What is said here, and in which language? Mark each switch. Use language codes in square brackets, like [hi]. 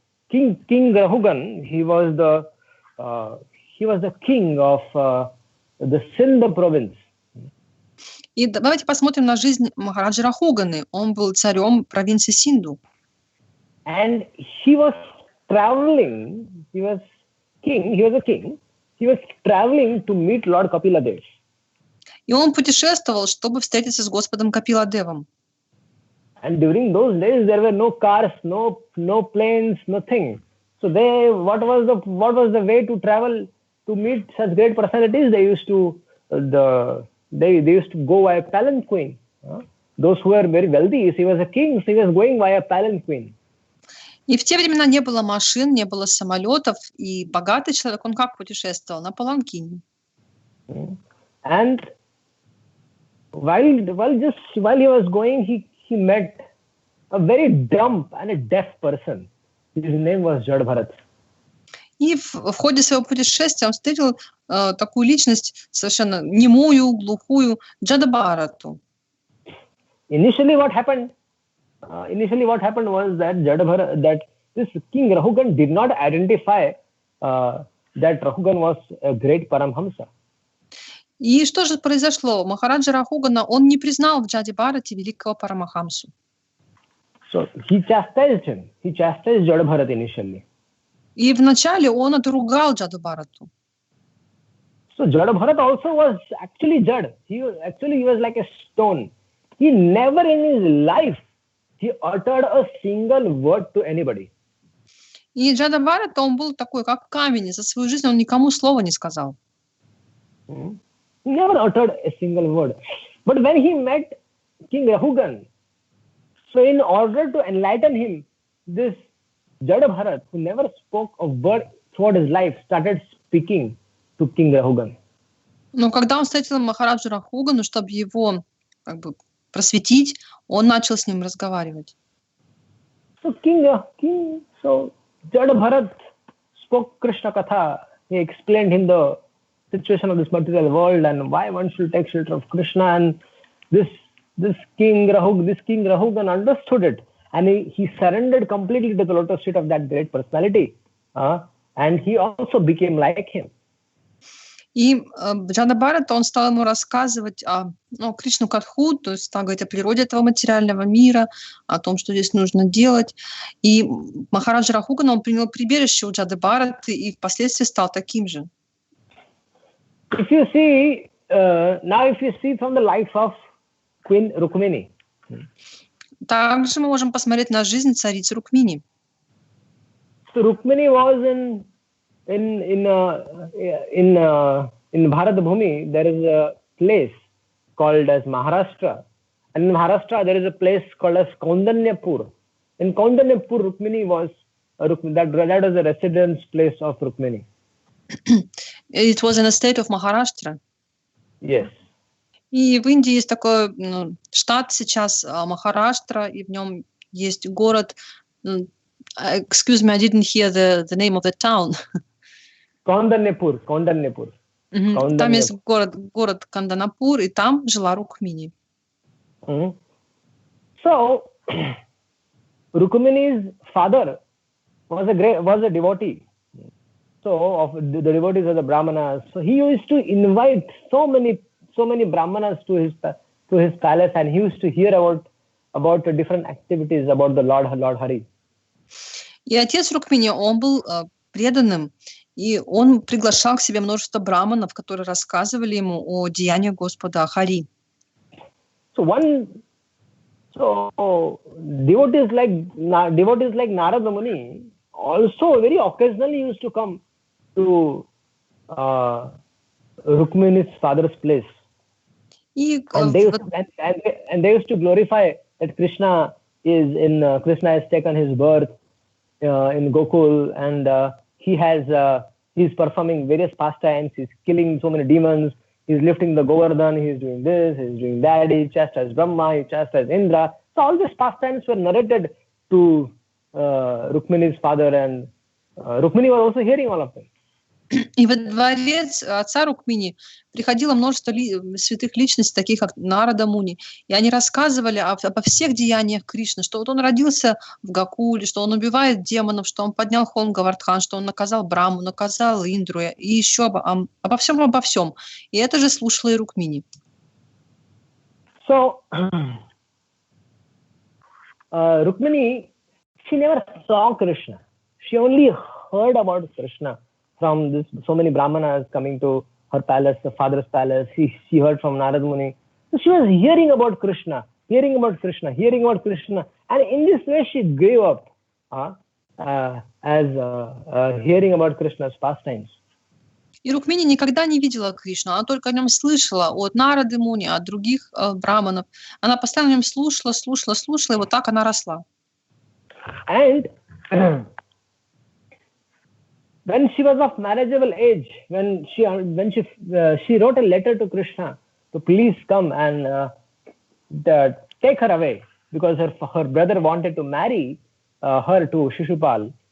[en] King Rahugan, he was the king of the Sindh province. [ru] И давайте посмотрим на жизнь Махараджи Рахуганы. Он был царем провинции Синду. [en] And he was traveling. He was a king. He was traveling to meet Lord Kapila Dev. [ru] И он путешествовал, чтобы встретиться с Господом Капиладевом. [en] And during those days, there were no cars, no planes, nothing. So what was the way to travel to meet such great personalities? They used to go via palanquin. Those who were very wealthy, if he was a king, so he was going via palanquin. [ru] И в те времена не было машин, не было самолетов, и богатый человек, он как путешествовал? На паланкине. [en] And while he was going, he met a very dumb and a deaf person. His name was Jad Bharat. [ru] И в ходе своего путешествия он встретил такую личность совершенно немую, глухую, Джада Бхарату. [en] Initially what happened was that this King Rahugan did not identify that Rahugan was a great Paramhamsa. [ru] И что же произошло? Махараджа Рахугана, он не признал в Джаде Бхарате великого Парамахамсу. [en] So he chastised him. He chastised Jada Bharat initially. [ru] И вначале он отругал Джаду Бхарату. [en] So Jada Bharat also was actually Jad. He was like a stone. He never in his life he uttered a single word to anybody. [ru] И Джада Бхарата, он был такой, как камень. За свою жизнь он никому слова не сказал. [en] He never uttered a single word. But when he met King Rahugan, so in order to enlighten him, this Jada Bharat, who never spoke a word throughout his life, started speaking to King Rahugan. [ru] Но когда он встретил Махараджу Рахугану, чтобы его как бы просветить, он начал с ним разговаривать. [en] So Jada Bharat spoke Krishna Katha. He explained him the situation of this material world and why one should take shelter of Krishna. And this King Rahugan understood it, and he surrendered completely to the lotus feet of that great personality, and he also became like him. [ru] И Джада Бхарата, он стал ему рассказывать о Кришну Катху, то есть стал говорить о природе этого материального мира, о том, что здесь нужно делать. И Махараджа Рахугана, он принял прибежище у Джады Бхараты и впоследствии стал таким же. [en] If you see from the life of Queen Rukmini. [ru] Также мы можем посмотреть на жизнь царицы Рукмини. [en] So Rukmini was in Bharat Bhumi. There is a place called as Maharashtra, and in Maharashtra there is a place called as Kaundanyapur. In Kaundanyapur, Rukmini was that was the residence place of Rukmini. It was in a state of Maharashtra. Yes. [ru] И в Индии есть такой штат сейчас, Махараштра, и в нем есть город. [en] Excuse me, I didn't hear the name of the town. Kaundanyapur. [ru] Там есть город Канданапур, и там жила Рукмини. [en] So, Rukmini's father was a devotee. So, of the devotees of the Brahmanas. So he used to invite so many Brahmanas to his palace, and he used to hear about the different activities about the Lord Hari. [ru] И отец Рукмини, он был преданным, и он приглашал к себе множество браманов, которые рассказывали ему о деяниях Господа Хари. [en] So devotees like Narada Muni also very occasionally used to come to Rukmini's father's place, and they used to glorify that Krishna has taken his birth in Gokul, and he's performing various pastimes. He's killing so many demons. He's lifting the Govardhan, he's doing this, he's doing that, he chastised Brahma, he chastised Indra. So all these pastimes were narrated to Rukmini's father, and Rukmini was also hearing all of them. [ru] И во дворец отца Рукмини приходило множество святых личностей, таких как Нарада Муни, и они рассказывали обо всех деяниях Кришны, что вот он родился в Гокуле, что он убивает демонов, что он поднял холм Говардхан, что он наказал Браму, наказал Индру, и еще обо всем. И это же слушала и Рукмини. [en] So, Rukmini, she never saw Krishna. She only heard about Krishna from so many brahmanas coming to her palace, the father's palace. She heard from Narada Muni. So she was hearing about Krishna. And in this way she grew up as hearing about Krishna's pastimes. [ru] И Рукмини никогда не видела Кришну, она только о нем слышала от Нарады Муни, от других браманов. Она постоянно о нем слушала, и вот так она росла. [en] And when she was of marriageable age, when she wrote a letter to Krishna to please come and take her away, because her brother wanted to marry her to Shishupal.